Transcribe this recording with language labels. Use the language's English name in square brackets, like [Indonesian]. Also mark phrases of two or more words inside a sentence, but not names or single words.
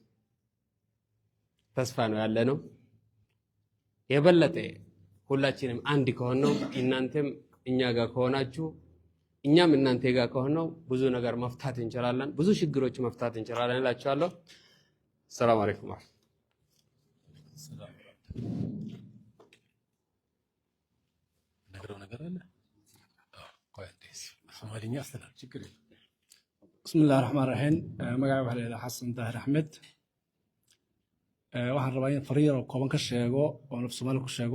[Amharic] ተስፋ ነው ያለነው። የበለጠ ሁላችንም አንድ ከሆነው እናንተም እኛ ጋር ከሆናችሁ እኛም እናንተ ጋር ከሆነው ብዙ ነገር መፍታት እንችላለን፣ ብዙ ችግሮች መፍታት እንችላለን እላችኋለሁ። [Arabic] سلام عليكم። بسم الله الرحمن الرحيم. [Somali] magacay waxaa la yidhaha xasan daahir axmed. waxaan rabaa in fariir oo kooban ka sheego oo naf Soomaali ku sheego.